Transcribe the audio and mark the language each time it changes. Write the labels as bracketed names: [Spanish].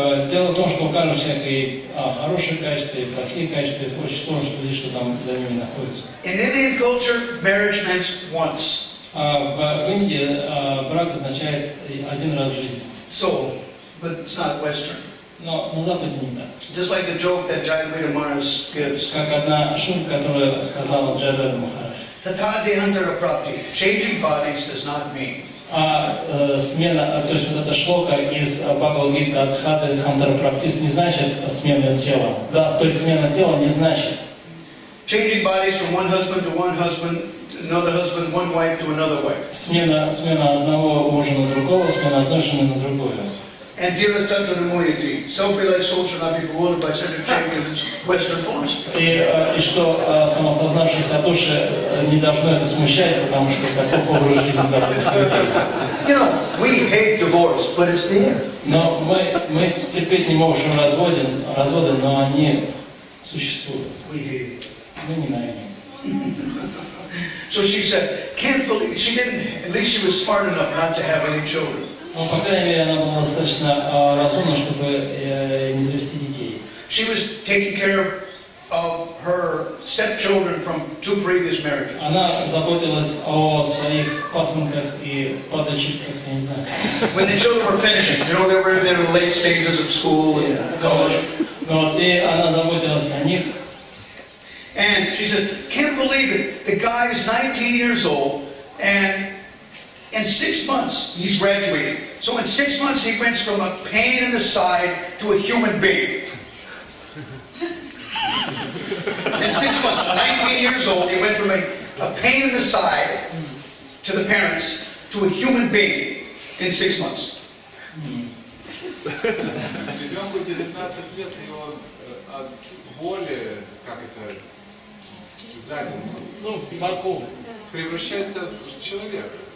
[Russian] Дело в том, что у каждого человека есть хорошие качества и плохие качества, и очень сложно судить, что там за ними находится. [English] In Indian culture, marriage meant once. [Russian] В Индии брак означает один раз в жизни. [English] So, but it's not Western. [Russian] Но на Западе не так. [English] Just like the joke that Jayaveda Maharaj gives. [Russian] Как одна шутка, которую сказала Джайаведа Махарадж. [Sanskrit] Tatha dehantara prapti. [English] Changing bodies does not mean [Russian] Смена, то есть вот эта шлока из Бхагавад-гиты от Хады Хантара Практис не значит смена тела. Да, то есть смена тела не значит. [English] Changing bodies from one husband to one husband, another husband, one wife to another wife. [Russian] Смена одного мужа на другого, смена одной жены на другую. [English] And [Sanskrit] Dira Tattva Namoyati, [English] self-realized soul should not be bewildered by such a change as its Western philosophy. [Russian] И что самосознавшиеся души не должно это смущать, потому что таков образ жизни западных. [English] You know, we hate divorce, but it's there. [Russian] Но мы терпеть не можем разводы, но они существуют. [English] We hate it. [Russian] Мы ненавидим. [English] So she said, can't believe it. She didn't, at least she was smart enough not to have any children. [Russian] Но, по крайней мере, она была достаточно разумна, чтобы не завести детей. [English] She was taking care of her stepchildren from 2 previous marriages. [Russian] Она заботилась о своих пасынках и подочерках, я не знаю. [English] When the children were finishing, you know, they were in the late stages of school and college. [Russian] Вот, и она заботилась о них. [English] And she said, can't believe it. The guy is 19 years old, and in 6 months, he's graduating. So in 6 months, he went from a pain in the side to a human being. In 6 months, 19 years old, he went from a pain in the side to the parents to a human being in 6 months. [Russian] Ребенку 19 лет, и он от боли, как это, задел, превращается в человека.